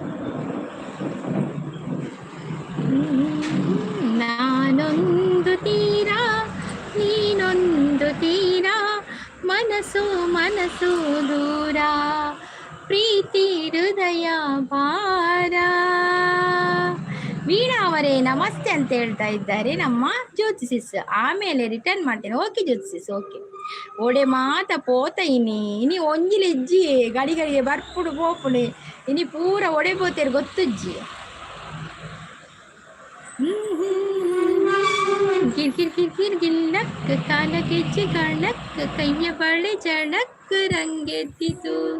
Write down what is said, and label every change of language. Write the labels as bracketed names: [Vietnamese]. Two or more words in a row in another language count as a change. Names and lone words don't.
[Kannada] ನಾನೊಂದು ತೀರ ನೀನೊಂದು ತೀರ, ಮನಸ್ಸು ಮನಸ್ಸು ದೂರ, ಪ್ರೀತಿ ಹೃದಯ ಭಾರ. ವೀಣಾ ಅವರೇ ನಮಸ್ತೆ ಅಂತ ಹೇಳ್ತಾ ಇದ್ದಾರೆ ನಮ್ಮ ಜ್ಯೋತಿಸಿಸ್. ಆಮೇಲೆ ರಿಟರ್ನ್ ಮಾಡ್ತೇನೆ. ಓಕೆ ಜ್ಯೋತಿಸಿಸ್ ಓಕೆ. [Tulu] ಒಡೆ ಮಾತ ಪೋತ ಇನಿ ಒಂಜಿಲ ಇಜ್ಜಿ ಗಡಿ ಗಡಿಗೆ ಬರ್ಪುಡು ಪೋಪುಡು ಇನಿ ಪೂರ ಒಡೆ ಪೋತೇರು ಗೊತ್ತುಜ್ಜಿ. [Kannada] ಕಿರ್ಕಿರ್ ಕಿರ್ಕಿರ್ ಗಿಲ್ಲಕ್ ಕಾಲ ಕೆಚ್ಚಿ ಕಣಕ್ ಕೈಯ ಬಳೆ ಚಣಕ್ ರಂಗೆತ್ತಿತು.